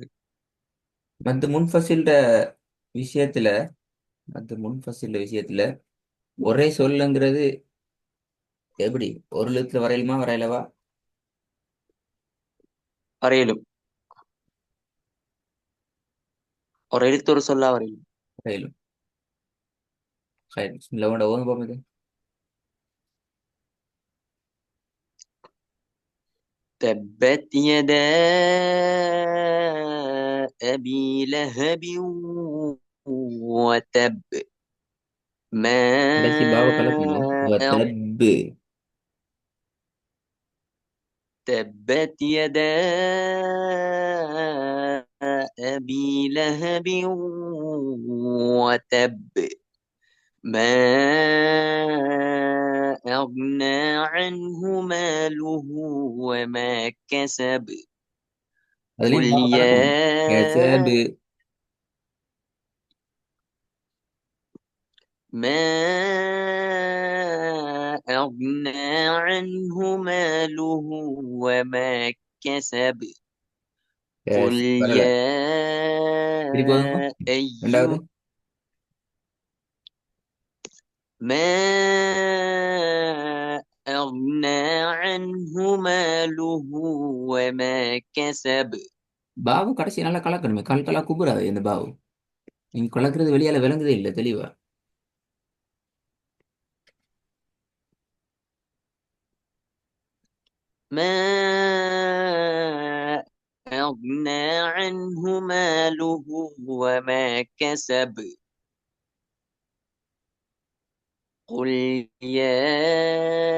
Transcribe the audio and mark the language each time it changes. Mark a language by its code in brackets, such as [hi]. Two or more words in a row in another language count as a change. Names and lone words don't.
[ta] மத்த முன்ஃபசில்ட விஷயத்துல மத்த முன்ஃபசில்ட விஷயத்துல ஒரே சொல்லுங்கிறது எப்படி ஒரு எழுத்துல வரையிலுமா வரையிலவா? வரையிலும் ஒரு எழுத்து ஒரு சொல்லா வரையிலும். வரையிலும். சரி, பிஸ்மில்லா வேண்ட ஓதுங்க பாப்போம் இது. [ar] تبت يدا أبي لهب وتب [ta] கடைசி பாவ [ar] ما [ta] கலக்கணும். [ar] أغ- [ta] வதப்பு. [ar] تبت يدا أبي لهب وتب ما أغنى عنه ماله وما كسب قل [ta] அதுலயும் பாவ கலக்கணும். [ar] يا [ta] கசபு. [ar] ما أغنى عنه ماله وما كسب قل [ta] எஸ் வரல. [ar] يا [ta] திருப்பி ஓதுங்க. ரெண்டாவது. [ar] أيها ما أغنى عنه ماله وما كسب [ta] பாவு கடைசி நல்லா கலக்கணுமே. கலக்கலா குபுறாது இந்த பாவு. நீங்க கலக்குறது வெளியால விளங்குதே இல்லை தெளிவா. [ar] ما أغنى عنه ماله وما كسب قل يا